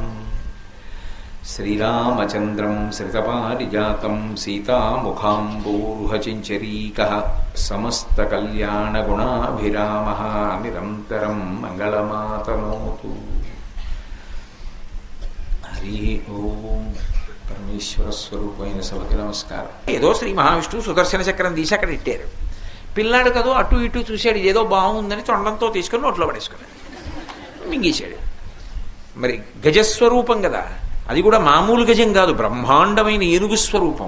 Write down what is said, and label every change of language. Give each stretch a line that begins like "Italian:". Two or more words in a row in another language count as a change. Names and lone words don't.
Sanskrit: श्रीरामचन्द्रं श्रितपारिजातं सीतामुखाम्बोरुहचिञ्चरीकः समस्तकल्याणगुणाभिरामः निरन्तरं मङ्गलमातनोतु। हरि ओम।
Telugu: పరమేశ్వర స్వరూపమైన సభకి నమస్కారం. ఏదో శ్రీ మహావిష్ణువు సుదర్శన చక్రం తీసి అక్కడ ఇట్టారు. పిల్లాడు కదో అటు ఇటు చూశాడు, ఏదో బాగుందని తొండంతో తీసుకుని నోట్లో పడేసుకున్నాడు, మింగేశాడు. మరి గజస్వరూపం కదా, అది కూడా మామూలు గజం కాదు, బ్రహ్మాండమైన ఏనుగు స్వరూపం.